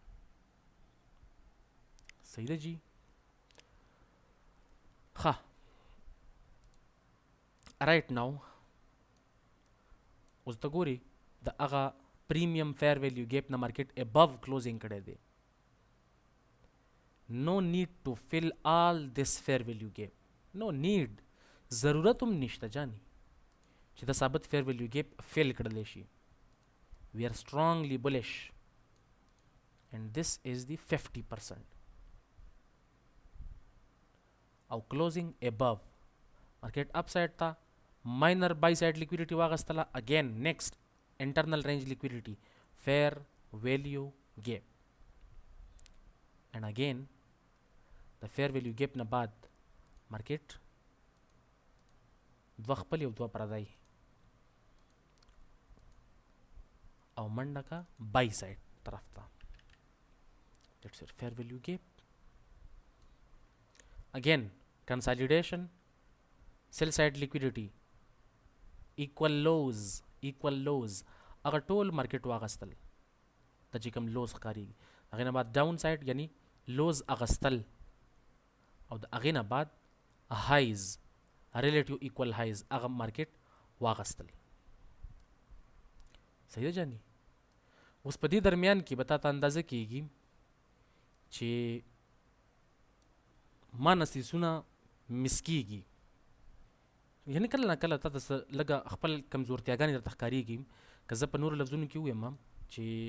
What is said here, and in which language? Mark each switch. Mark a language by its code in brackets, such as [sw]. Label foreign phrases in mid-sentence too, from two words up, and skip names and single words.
[ps] صحیح ده جی ښه [en] right now [ps] اوس ته ګوري د هغه [en] premium fair value gap [ps] نه [en] market above closing [ps] کړی دی [en] no need to fill all this fair value gap no need [ps] ضرورت هم نشته جانی چې د ثابت [en] fair value gap [ps] فیل کړلی شي [en] we are strongly bullish and this is the 50% او closing above market upside تا minor buy side liquidity واغستله again next internal range liquidity fair value gap and again the fair value gap [ps] نه بعد [en] market [ps] دوه خپل یو دوه پردای او منډه کا [en] buy side [ps] طرف ته [en] that's your fair value gap again consolidation sell side liquidity equal lows [ps] اگر ټول مارکیټ واغستل د چې کوم لوز ښکارېږي هغې نه بعد [en] down side [ps] یعنی لوز اغستل او د هغې نه بعد [en] highs relative equal highs [ps] هغه مارکیټ واغستل صحیح ده جاني اوس په دې درمیان کې به تا ته اندازه کېږي چې ما نسیسونه مس کېږي یعنی کله نه کله تا ته لږه خپل کمزورتیاګانې درته ښکارېږي که زه په نورو لفظونو کې ووایم چې